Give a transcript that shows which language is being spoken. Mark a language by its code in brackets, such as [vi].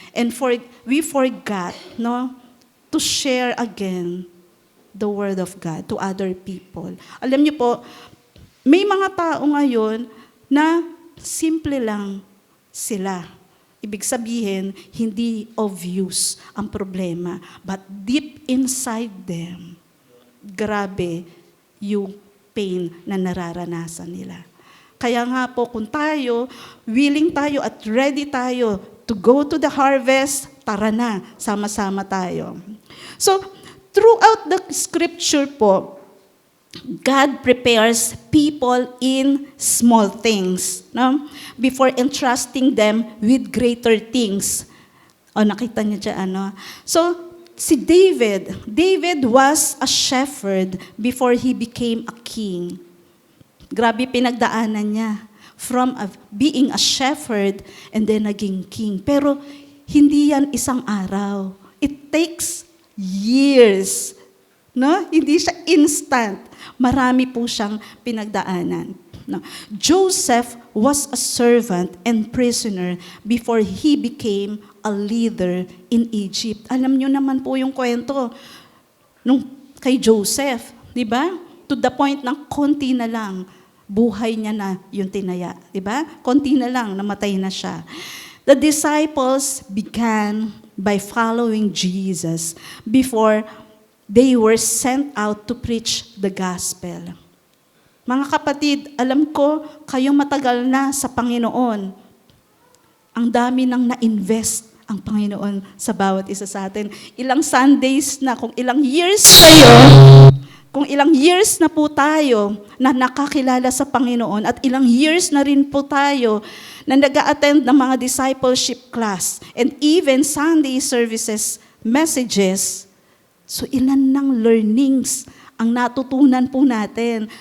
[en] And we forgot, no, to share again the Word of God to other people. [tl] Alam niyo po, may mga tao ngayon na simple lang sila. Ibig sabihin, hindi obvious ang problema. [en] But deep inside them, [tl] grabe yung pain na nararanasan nila. Kaya nga po, kung tayo, [en] willing [tl] tayo at [en] ready [tl] tayo [en] to go to the harvest, [tl] tara na, sama-sama tayo. [en] So, throughout the scripture po, God prepares people in small things, no? Before entrusting them with greater things. [tl] O, nakita niyo dyan, ano? [en] So, si David was a shepherd before he became a king. [tl] Grabe pinagdaanan niya. [en] From being a shepherd and then naging king. [tl] Pero, hindi yan isang araw. [en] It takes years. [tl] No? Hindi siya instant. Marami po siyang pinagdaanan. No? [en] Joseph was a servant and prisoner before he became a leader in Egypt. [tl] Alam niyo naman po yung kwento nung kay Joseph, di ba? [en] To the point [tl] ng konti na lang, buhay niya na yung tinaya. Di ba? Konti na lang, namatay na siya. [en] The disciples began by following Jesus before they were sent out to preach the gospel. [tl] Mga kapatid, alam ko, kayong matagal na sa Panginoon. Ang dami nang na-invest ang Panginoon sa bawat isa sa atin. Ilang Sundays na, kung ilang years kayo, kung ilang years na po tayo na nakakilala sa Panginoon at ilang years na rin po tayo na nag-a-attend ng mga [en] discipleship class and even Sunday services messages, [tl] so ilan ng learnings ang natutunan po natin.